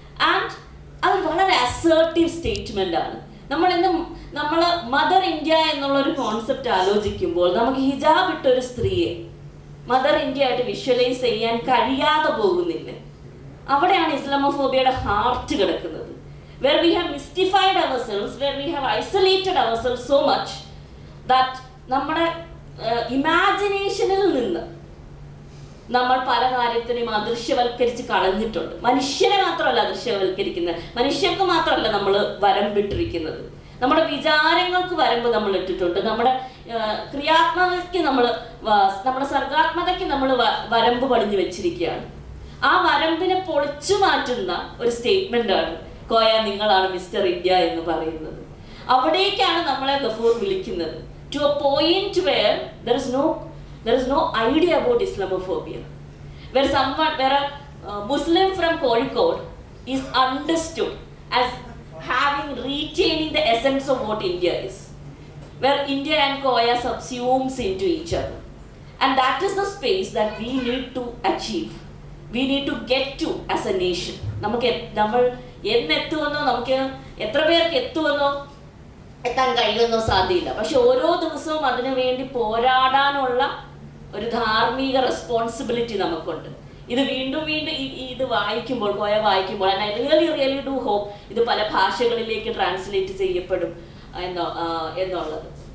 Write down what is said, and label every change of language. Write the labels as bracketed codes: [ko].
[ml] And അത് വളരെ assertive statement ആണ്. നമ്മൾ മദർ ഇന്ത്യ എന്നുള്ള ഒരു കോൺസെപ്റ്റ് ആലോചിക്കുമ്പോൾ നമുക്ക് ഹിജാബ് ഇട്ട ഒരു സ്ത്രീയെ മദർ ഇന്ത്യ ആയിട്ട് വിഷ്വലൈസ് ചെയ്യാൻ കഴിയാതെ പോകുന്നില്ല. അവിടെയാണ് ഇസ്ലാമോഫോബിയയുടെ ഹാർട്ട് കിടക്കുന്നത്. [en] Where we have mystified ourselves, where we have isolated ourselves so much that [ml] നമ്മുടെ ഇമാജിനേഷനിൽ നിന്ന് നമ്മൾ പല കാര്യത്തിനെയും അദൃശ്യവൽക്കരിച്ച് കളഞ്ഞിട്ടുണ്ട്. മനുഷ്യനെ മാത്രമല്ല അദൃശ്യവൽക്കരിക്കുന്നത്, മനുഷ്യർക്ക് മാത്രമല്ല നമ്മൾ വരമ്പിട്ടിരിക്കുന്നത്, നമ്മുടെ വിചാരങ്ങൾക്ക് വരമ്പ് നമ്മൾ ഇട്ടിട്ടുണ്ട്, നമ്മുടെ ക്രിയാത്മകതയ്ക്ക് നമ്മുടെ സർഗാത്മകതയ്ക്ക് നമ്മൾ വരമ്പ് പണിഞ്ഞു വെച്ചിരിക്കുകയാണ്. ആ വരമ്പിനെ പൊളിച്ചു മാറ്റുന്ന ഒരു സ്റ്റേറ്റ്മെന്റ് ആണ് കോയ നിങ്ങളാണ് മിസ്റ്റർ ഇന്ത്യ എന്ന് പറയുന്നത്. അവിടേക്കാണ് നമ്മളെ ഗഫൂർ വിളിക്കുന്നത്. [en] To a point where there is no idea about Islamophobia, where a Muslim from Kozhikode is understood as having retaining the essence of what India is, where India and Koya subsumes into each other, and that is the space that we need to achieve, we need to get to as a nation. [ml] നമ്മൾ എന്നെത്തുമെന്നോ നമുക്ക് എത്ര പേർക്ക് എത്താൻ കഴിയുമെന്നോ സാധ്യമില്ല. പക്ഷെ ഓരോ ദിവസവും അതിനു വേണ്ടി പോരാടാനുള്ള ഒരു ധാർമ്മിക റെസ്പോൺസിബിലിറ്റി നമുക്കുണ്ട്. ഇത് വീണ്ടും ഇത് വായിക്കുമ്പോൾ കോയ വായിക്കുമ്പോൾ [en] I really do hope [ml] ഇത് പല ഭാഷകളിലേക്ക് ട്രാൻസ്ലേറ്റ് ചെയ്യപ്പെടും എന്നുള്ളത്.